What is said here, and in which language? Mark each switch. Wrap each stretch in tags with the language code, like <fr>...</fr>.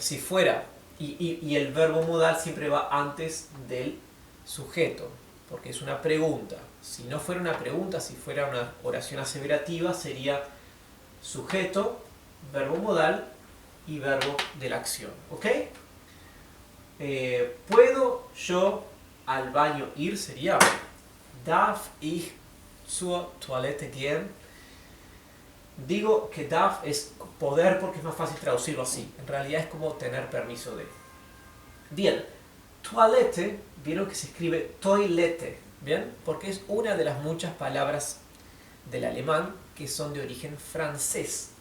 <es>Si fuera, y el verbo modal siempre va antes del sujeto, porque es una pregunta. Si no fuera una pregunta, si fuera una oración aseverativa, sería sujeto, verbo modal y verbo de la acción. ¿Ok? ¿Puedo yo al baño ir? Sería</es> <de>Darf ich zur Toilette gehen?</de> <es>Digo que darf es poder porque es más fácil traducirlo así. En realidad es como tener permiso de. Bien, toilette, vieron que se escribe toilette, ¿bien? Porque es una de las muchas palabras del alemán que son de origen francés.</es>